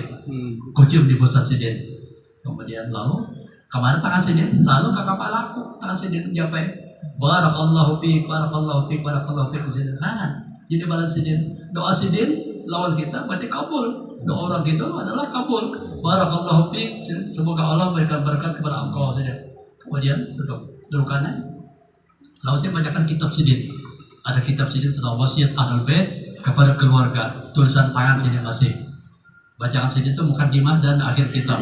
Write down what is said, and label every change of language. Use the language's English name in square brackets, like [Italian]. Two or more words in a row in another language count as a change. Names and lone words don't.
[Banjar] Aku cium di pusat sidin. Kemudian lalu kemana tangan sidin lalu ke kepala aku tangan sidin japai [Arabic] بارك الله فيك [Banjar] sidin. Jadi balas sidin doa sidin lawan kita berarti kabul. [Indonesian] Doa orang itu adalah kabul. [Arabic] بارك الله فيك, [Indonesian] semoga Allah berikan berkat kepada engkau saja. Kemudian duduk kanan. Lalu saya bacakan kitab sidin. Ada kitab sidin tentang wasiat Ahlul Bait kepada keluarga. Tulisan tangan sidin masih. Bacaan sidin itu mukaddimah dan akhir kitab.